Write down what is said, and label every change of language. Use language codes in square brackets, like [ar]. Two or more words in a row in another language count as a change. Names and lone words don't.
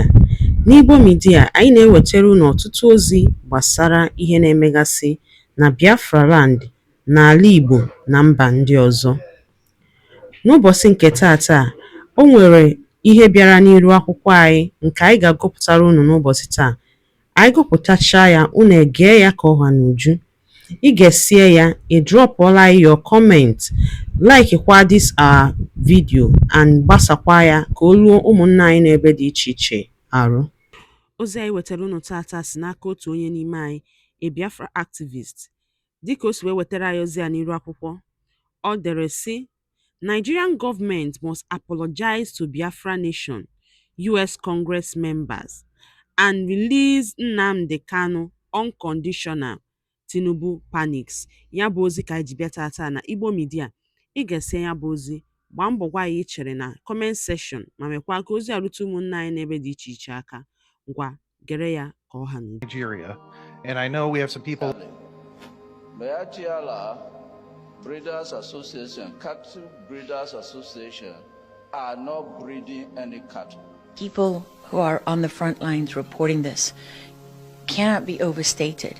[ig] N'Igbo Media, anyị na-ewetara unu ọtụtụ ozi gbasara ihe na-emegasị na Biafra land, n'ala Igbo na mba ndị ọzọ. N'ụbọchị nke taata, o nwere ihe bịara n'iru akwụkwọ anyị nke anyị ga-agụpụtara unu n'ụbọchị taa. Anyị gụpụtachaa ya, unu egee ya ka ọha n'uju. Ị ga-esie ya, ị drọpụọla [en] your comment, [ig] like kwa [en] this our video [ig] and gbasakwa ya ka o ruo ụmụnna anyị n'ebe dị iche iche arụ. Ozi anyị wetara unu tata si n'aka otu onye n'ime anyị, [en] a Biafra activist. [ig] Dịka o si wee wetara anyị ozi a n'iru akwụkwọ, ọ dere sị: [en] Nigerian government must apologize to Biafra nation, US Congress members, and release Nnamdi Kanu unconditional. Tinubu panics. [ig] Ya bụ ozi ka anyị ji bịa tata na Igbo Media. Ị ga-ese ya bụ ozi, gbaa mbọ gwa anyị chere na [en] comment section [ig] ma mekwa ka ozi arute ụmụnna anyị n'ebe dị iche iche aka. Ngwa gere ya ka ọha n'uju. [en] Nigeria, and I know we have some people. Bayatiala Breeders Association, Cattle Breeders Association are not breeding any cattle. People who are on the front lines reporting this cannot be overstated.